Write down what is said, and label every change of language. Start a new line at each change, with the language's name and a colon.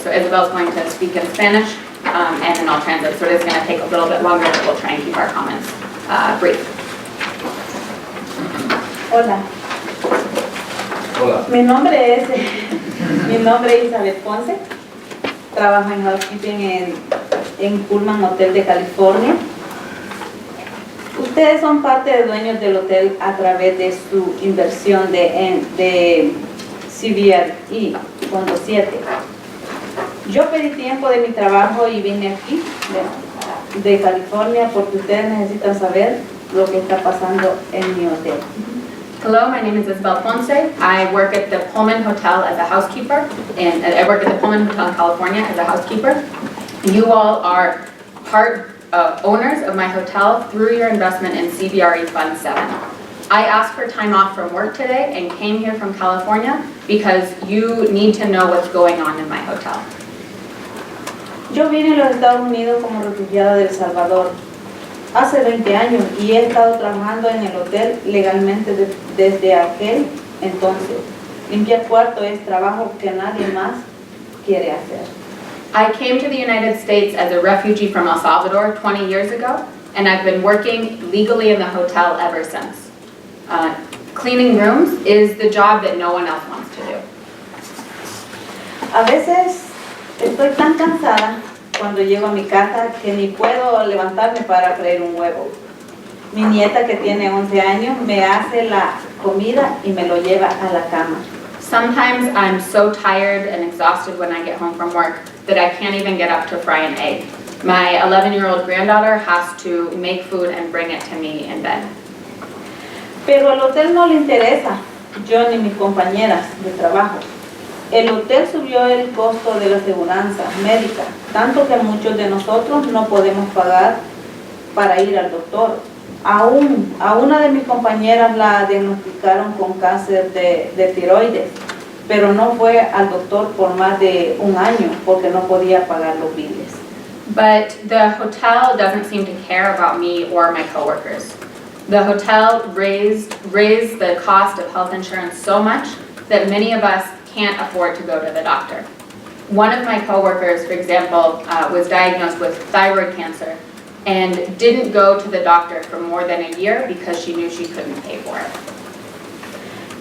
English: So Isabel's going to speak in Spanish, and then I'll translate. So it is going to take a little bit longer, but we'll try and keep our comments brief.
Spanish: Hola. Hola. Mi nombre es Isabel Ponce. Trabajo en housekeeping en Pullman Hotel de California. Ustedes son parte de dueños del hotel a través de su inversión de CBRE, Fondo 7. Yo pedí tiempo de mi trabajo y vine aquí de California porque ustedes necesitan saber lo que está pasando en mi hotel.
English: Hello, my name is Isabel Ponce. I work at the Pullman Hotel as a housekeeper, and I work at the Pullman Hotel in California as a housekeeper. You all are part owners of my hotel through your investment in CBRE Fund 7. I asked for time off from work today and came here from California because you need to know what's going on in my hotel.
Spanish: Yo vine a los Estados Unidos como refugiada de El Salvador hace 20 años y he estado trabajando en el hotel legalmente desde aquel entonces. Limpiar cuarto es trabajo que nadie más quiere hacer.
English: I came to the United States as a refugee from El Salvador 20 years ago, and I've been working legally in the hotel ever since. Cleaning rooms is the job that no one else wants to do.
Spanish: A veces estoy tan cansada cuando llego a mi casa que ni puedo levantarme para freír un huevo. Mi nieta que tiene 11 años me hace la comida y me lo lleva a la cama.
English: Sometimes I'm so tired and exhausted when I get home from work that I can't even get up to fry an egg. My 11-year-old granddaughter has to make food and bring it to me in bed.
Spanish: Pero al hotel no le interesa, yo ni mis compañeras de trabajo. El hotel subió el costo de la aseguranza médica, tanto que muchos de nosotros no podemos pagar para ir al doctor. A una de mis compañeras la diagnosticaron con cáncer de tiroides, pero no fue al doctor por más de un año porque no podía pagar los biles.
English: But the hotel doesn't seem to care about me or my coworkers. The hotel raised the cost of health insurance so much that many of us can't afford to go to the doctor. One of my coworkers, for example, was diagnosed with thyroid cancer and didn't go to the doctor for more than a year because she knew she couldn't pay for it.